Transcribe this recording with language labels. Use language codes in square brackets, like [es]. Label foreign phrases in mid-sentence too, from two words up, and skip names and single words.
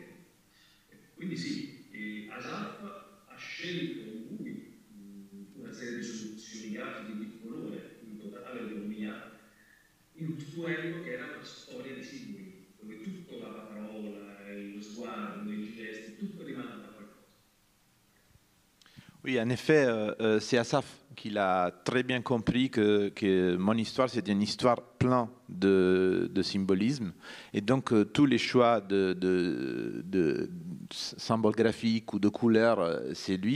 [it] Quindi sì, Asaf ha scelto lui una serie di soluzioni grafiche di colore in totale autonomia, intuendo che era una storia di simboli, dove tutto, la parola, lo sguardo, i gesti, tutto rimanda a qualcosa. [fr] Oui, en effet, c'est Asaf qui l'a très bien compris que mon histoire, c'était une histoire pleine de symbolisme. Et donc, tous les choix de symboles graphiques ou de couleurs, c'est lui.